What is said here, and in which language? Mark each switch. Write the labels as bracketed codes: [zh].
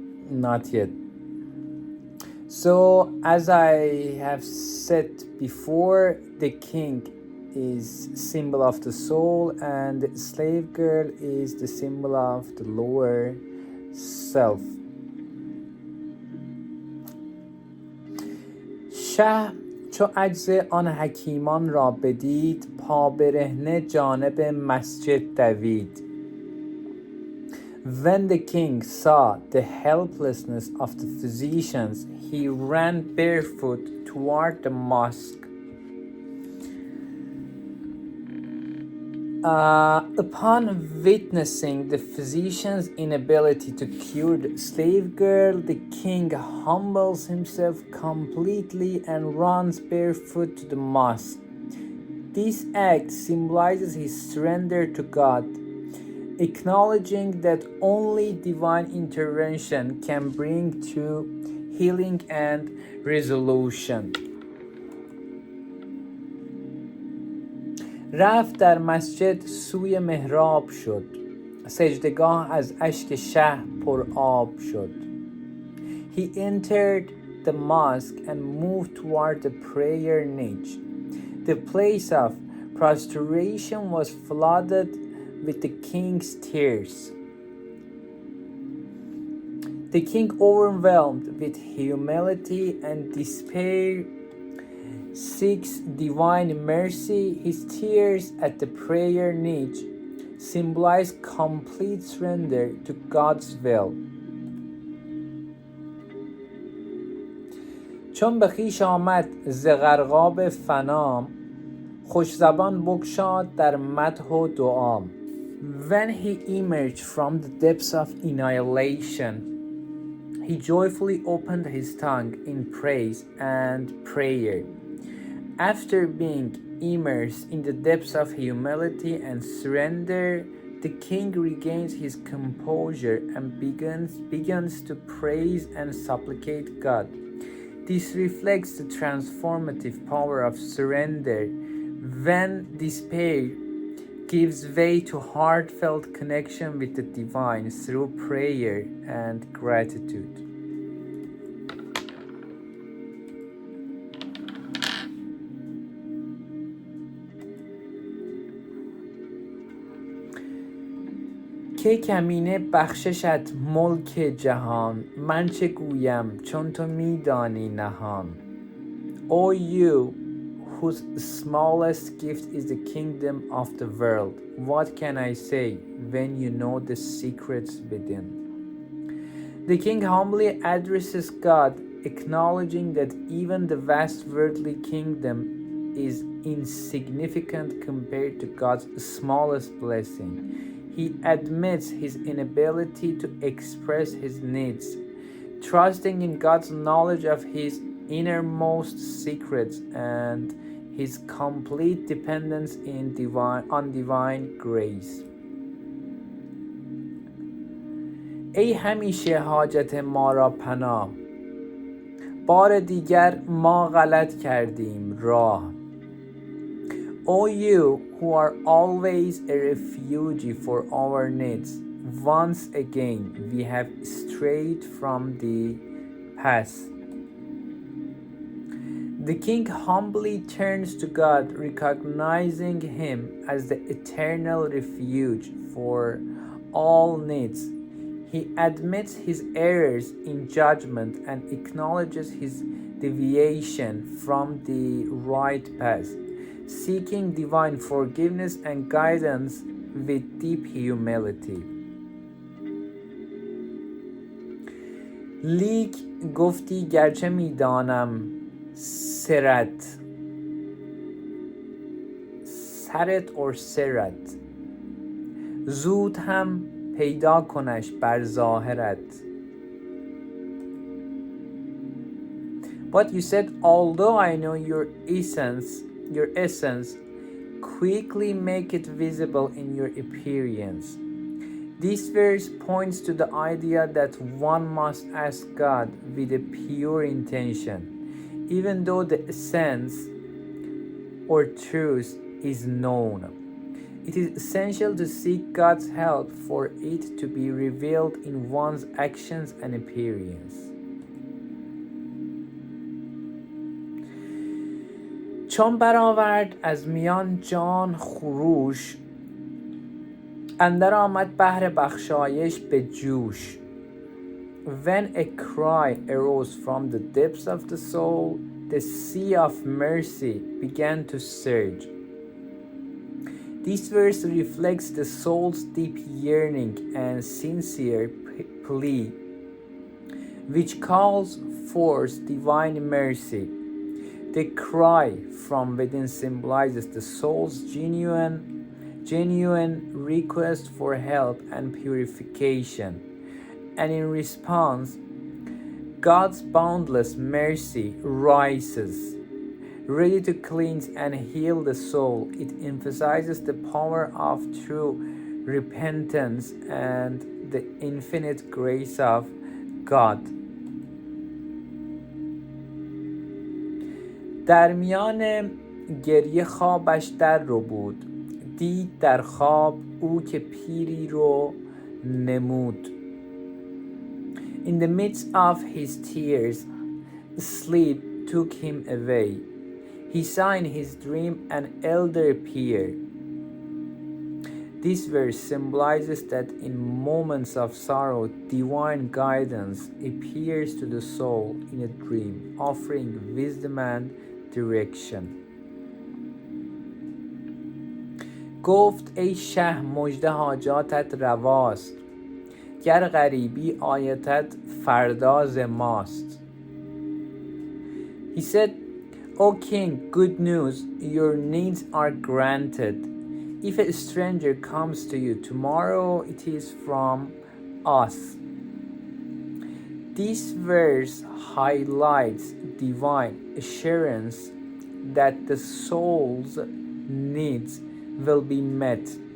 [en] Not yet. So, as I have said before, the king is symbol of the soul and the slave girl is the symbol of the lower self. [fa] شه چو عجز آن حکیمان را بدید پا برهنه جانب مسجد دوید. [en] When the king saw the helplessness of the physicians, he ran barefoot toward the mosque. Upon witnessing the physician's inability to cure the slave girl, the king humbles himself completely and runs barefoot to the mosque. This act symbolizes his surrender to God, acknowledging that only divine intervention can bring to healing and resolution. [fa] رفت در مسجد سوی محراب شد، سجدگاه از اشک شه پر آب شد. [en] He entered the mosque and moved toward the prayer niche. The place of prostration was flooded with the king's tears. The king, overwhelmed with humility and despair, seeks divine mercy. His tears at the prayer niche symbolize complete surrender to God's will. [fa] چون به خویش آمد ز غرقاب فنا، خوش زبان بگشاد در مدح و دعا. [en] When he emerged from the depths of annihilation, he joyfully opened his tongue in praise and prayer. After being immersed in the depths of humility and surrender, the king regains his composure and begins to praise and supplicate God. This reflects the transformative power of surrender when despair gives way to heartfelt connection with the divine through prayer and gratitude. [fa] که کمینه بخششت ملک جهان، من چه گویم چون تو میدانی نهان. [en] O you whose smallest gift is the kingdom of the world, what can I say when you know the secrets within? The king humbly addresses God, acknowledging that even the vast worldly kingdom is insignificant compared to God's smallest blessing. He admits his inability to express his needs, trusting in God's knowledge of his innermost secrets and his complete dependence on divine grace. [fa] ای همیشه حاجت ما را پناه، بار دیگر ما غلط کردیم راه. [en] O you who are always a refugee for our needs, once again we have strayed from the path. The king humbly turns to God, recognizing him as the eternal refuge for all needs. He admits his errors in judgment and acknowledges his deviation from the right path, seeking divine forgiveness and guidance with deep humility. [fa] لیک گفتی گرچه میدانم سرت [en] or [fa] سرت زود هم پیدا کنش بر ظاهرت. [en] But you said, although I know your essence, quickly make it visible in your appearance. This verse points to the idea that one must ask God with a pure intention, even though the essence or truth is known. It is essential to seek God's help for it to be revealed in one's actions and appearance. [fa] چون برآورد از میان جان خروش، اندر آمد بحر بخشایش به جوش. [en] When a cry arose from the depths of the soul, the sea of mercy began to surge. This verse reflects the soul's deep yearning and sincere plea, which calls forth divine mercy. The cry from within symbolizes the soul's genuine request for help and purification, and in response, God's boundless mercy rises, ready to cleanse and heal the soul. It emphasizes the power of true repentance and the infinite grace of God. [fa] در میان گریه خوابش در رو بود، دید در خواب او که پیری رو نمود. [en] In the midst of his tears, sleep took him away. He saw in his dream an elder appear. This verse symbolizes that in moments of sorrow, divine guidance appears to the soul in a dream, offering wisdom and direction. [fa] گفت ای شه مژده حاجاتت رواست، گر غریبی آیتت فرداز ماست. [en] He said, O king, good news, your needs are granted. If a stranger comes to you tomorrow, it is from us. This verse highlights divine assurance that the soul's needs will be met.